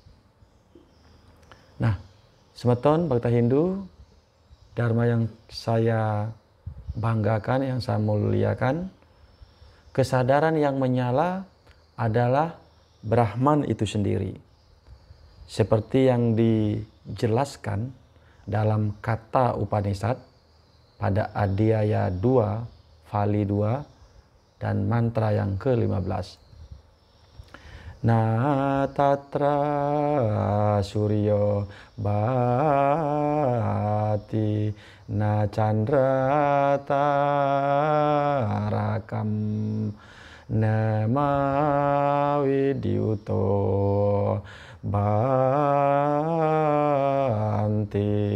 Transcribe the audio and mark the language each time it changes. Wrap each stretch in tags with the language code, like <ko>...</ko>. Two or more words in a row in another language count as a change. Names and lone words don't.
<id>Nah, semeton Bhakta Hindu, Dharma yang saya banggakan, yang saya muliakan, kesadaran yang menyala adalah Brahman itu sendiri. Seperti yang dijelaskan dalam kata Upanishad pada Adhyaya 2, Vali 2, dan mantra yang ke-15.</id> <sa>Na tatra suryo bhati na chandra tarakam nama vidyuto Banti</sa>